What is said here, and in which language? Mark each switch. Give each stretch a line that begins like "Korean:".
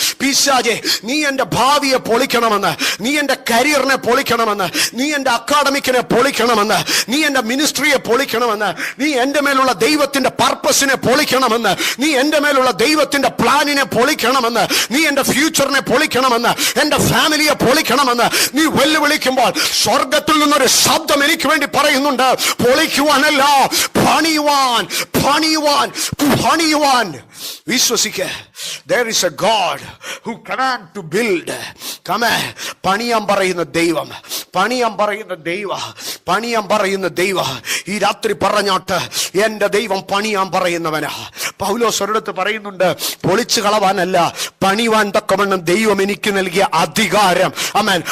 Malayalam: പിശാചേ, നീ എന്റെ ഭാവിയെ പൊളിക്കണമെന്ന്, നീ എന്റെ കരിയറിനെ പൊളിക്കണമെന്ന്, നീ എന്റെ അക്കാഡമിക്കിനെ പൊളിക്കണമെന്ന്, നീ എന്റെ മിനിസ്ട്രിയെ പൊളിക്കണമെന്ന്, നീ എന്റെ മേലുള്ള ദൈവത്തിന്റെ പർപ്പസിനെ പൊളിക്കണമെന്ന്, നീ എന്റെ മേലുള്ള ദൈവത്തിന്റെ പ്ലാനിനെ പൊളിക്കണമെന്ന്, നീ എന്റെ ഫ്യൂച്ചറിനെ പൊളിക്കണമെന്ന്, എന്റെ ഫാമിലിയെ പൊളിക്കണമെന്ന് നീ വെല്ലുവിളിക്കുമ്പോൾ സ്വർഗത്തിൽ നിന്നൊരു ശബ്ദം എനിക്ക് വേണ്ടി പറയുന്നുണ്ട്, പൊളിക്കുവാനല്ല, പണിയുവാൻ, പണിയുവാൻ, പണിയുവാൻ. വിശ്വസിക്കുക.
English: There is a God who command to build. Come on.
Malayalam: പണിയാൻ പറയുന്ന ദൈവം, പണിയാൻ പറയുന്ന ദൈവ, പണിയാൻ പറയുന്ന ദൈവ. ഈ രാത്രി പറഞ്ഞാട്ട് എന്റെ ദൈവം പണിയാൻ പറയുന്നവനാ. പൗലോസ് ഒരിടത്ത് പറയുന്നുണ്ട്, പൊളിച്ചു കളവാനല്ല, പണിവാൻ തക്കവണ്ണം ദൈവം എനിക്ക് നൽകിയ അധികാരം. ആമേൻ.